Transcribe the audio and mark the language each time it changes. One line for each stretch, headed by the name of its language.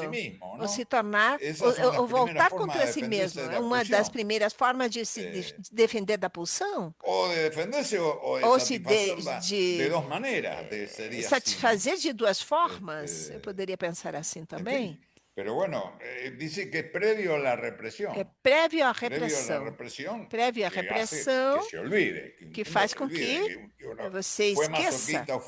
Spanish: si mismo,
Portuguese: ou se tornar, ou voltar contra si mesmo. É uma das primeiras formas de se defender da pulsão. Ou de defender-se ou de duas maneiras. Satisfazer de duas formas, eu poderia pensar assim também.
Spanish: Pero bueno, dice que es previo a la represión.
Portuguese: É prévio à repressão. Prévio à repressão
Spanish: que se olvide,
Portuguese: que faz com que você esqueça.